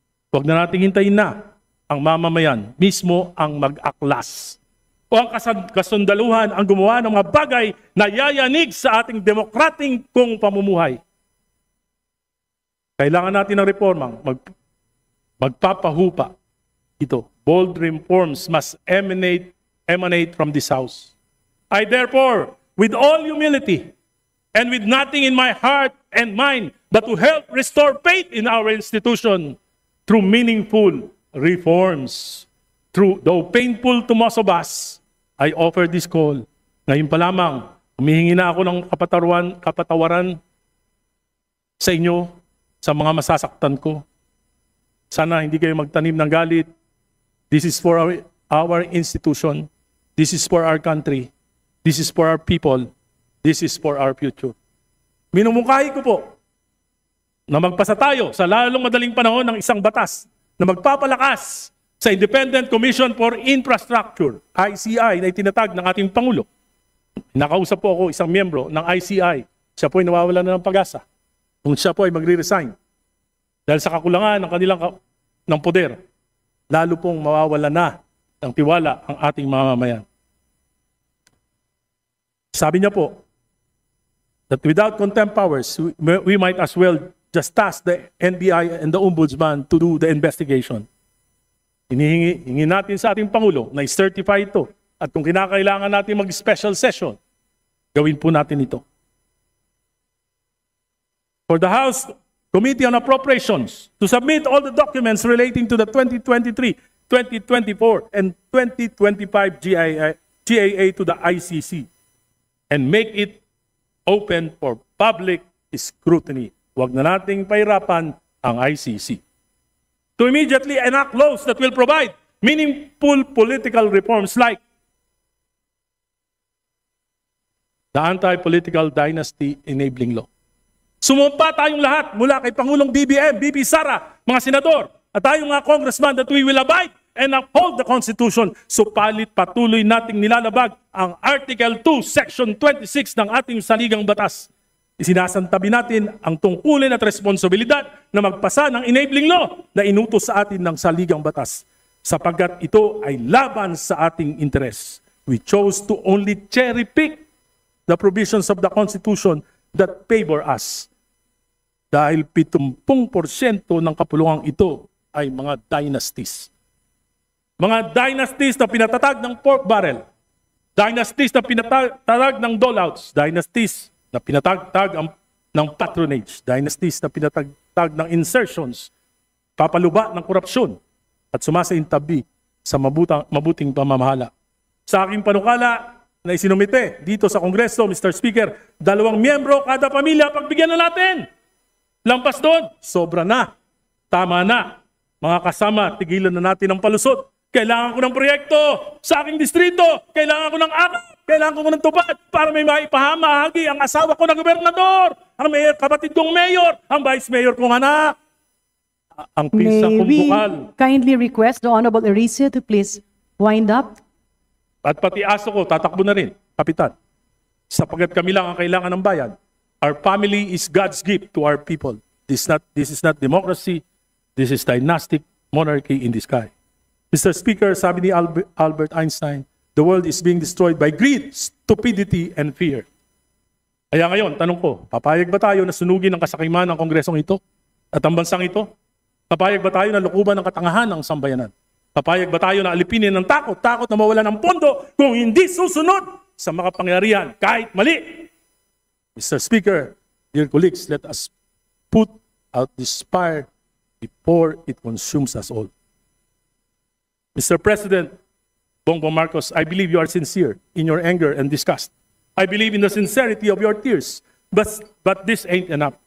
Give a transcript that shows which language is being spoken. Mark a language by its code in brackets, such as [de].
[tl] Huwag na nating hintayin na ang mamamayan mismo ang mag-aklas o ang kasundaluhan ang gumawa ng mga bagay na yayanig sa ating demokrating kung pamumuhay. Kailangan natin ng reformang magpapahupa ito. [en] Bold reforms must emanate from this house. I therefore, with all humility and with nothing in my heart and mind but to help restore faith in our institution through meaningful reforms, though painful to most of us, I offer this call. [tl] Ngayon pa lamang, humihingi na ako ng kapatawaran sa inyo, sa mga masasaktan ko. Sana hindi kayo magtanim ng galit. [en] This is for our institution. This is for our country. This is for our people. This is for our future. [tl] Minumungkahi ko po na magpasa tayo sa lalong madaling panahon ng isang batas na magpapalakas sa Independent Commission for Infrastructure, ICI, na itinatag ng ating Pangulo. Nakausap po ako isang miyembro ng ICI. Siya po ay nawawala na ng pag-asa. Kung siya po ay magre-resign dahil sa kakulangan ng kanilang ng poder, lalo pong mawawala na ng tiwala ang ating mamamayan. Sabi niya po, [en] that without contempt powers, we might as well just task the NBI and the Ombudsman to do the investigation. [tl] Hinihingi natin sa ating Pangulo na i-certify ito. At kung kinakailangan natin mag-special session, gawin po natin ito. [en] For the House Committee on Appropriations to submit all the documents relating to the 2023, 2024, and 2025 GAA to the ICC and make it open for public scrutiny. [tl] Huwag na nating pahirapan ang ICC. [en] To immediately enact laws that will provide meaningful political reforms like the Anti-Political Dynasty Enabling Law. [tl] Sumumpa tayong lahat mula kay Pangulong BBM, BP Sara, mga senador, at tayong mga congressman [en] that we will abide and uphold the Constitution. [tl] Supalit patuloy nating nilalabag ang Article 2, Section 26 ng ating saligang batas. Isinasantabi natin ang tungkulin at responsibilidad na magpasa ng enabling law na inutos sa atin ng saligang batas sapagkat ito ay laban sa ating interes. [en] We chose to only cherry-pick the provisions of the Constitution that favor us. [tl] Dahil 70% ng kapulungang ito ay mga dynasties. Mga dynasties na pinatatag ng pork barrel. Dynasties na pinatatag ng dolouts. Dynasties na pinatagtag ng patronage. Dynasties na pinatagtag ng insertions. Papaluba ng korupsyon at sumasaintabi sa mabuting pamamahala. Sa aking panukala na isinumite dito sa Kongreso, Mr. Speaker, 2 miyembro kada pamilya, pagbigyan na natin. Lampas doon, sobra na. Tama na. Mga kasama, tigilan na natin ang palusot. Kailangan ko ng proyekto sa aking distrito. Kailangan ko ng akap. Kailangan ko ng tupad para may maipahamahagi ang asawa ko na gobernador, ang mayor, kapatid kong mayor, ang vice mayor kong anak. Ang pinsa kong bukal. [en] Kindly request the Honorable Erice to please wind up. [tl] At pati aso ko, tatakbo na rin, Kapitan. Sapagkat kami lang ang kailangan ng bayan. [en] Our family is God's gift to our people. This is not democracy. This is dynastic monarchy in the sky. Mr. Speaker, [tl] sabi ni [en] Albert Einstein, the world is being destroyed by greed, stupidity, and fear. [tl] Kaya ngayon, tanong ko, papayag ba tayo na sunugin ang kasakiman ng kongresong ito at ang bansang ito? Papayag ba tayo na lukuban ng katangahan ng sambayanan? Papayag ba tayo na alipinin ng takot na mawala ng pondo kung hindi susunod sa makapangyarihan kahit mali? [en] Mr. Speaker, dear colleagues, let us put out this fire before it consumes us all. Mr. President Bongbong Marcos, I believe you are sincere in your anger and disgust. I believe in the sincerity of your tears, but this ain't enough.